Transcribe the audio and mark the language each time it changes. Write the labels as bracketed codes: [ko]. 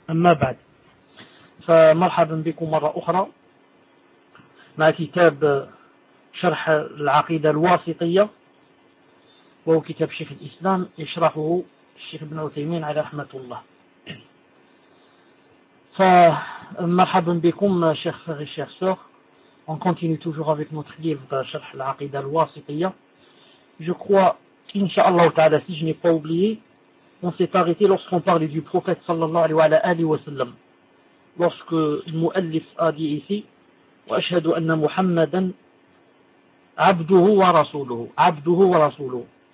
[ar] أما بعد، فمرحبا بكم مرة أخرى مع كتاب شرح العقيدة الواسطية، وهو كتاب شيخ الإسلام يشرحه الشيخ ابن عثيمين عليه رحمة الله. فمرحبا بكم شيخ الشيخ سوخ. [fr] On continue toujours avec notre livre شرح العقيدة الواسطية. Je crois, Inch'Allah ta'ala, si je n'ai pas oublié, on s'est arrêté lorsqu'on parlait du prophète sallallahu alayhi wa sallam. Lorsque le mu'allif a dit ici, [ar] وَأَشْهَدُ أَنَّ مُحَمَّدًا عَبْدُهُ وَرَسُولُهُ [fr] عَبْدُهُ وَرَسُولُهُ.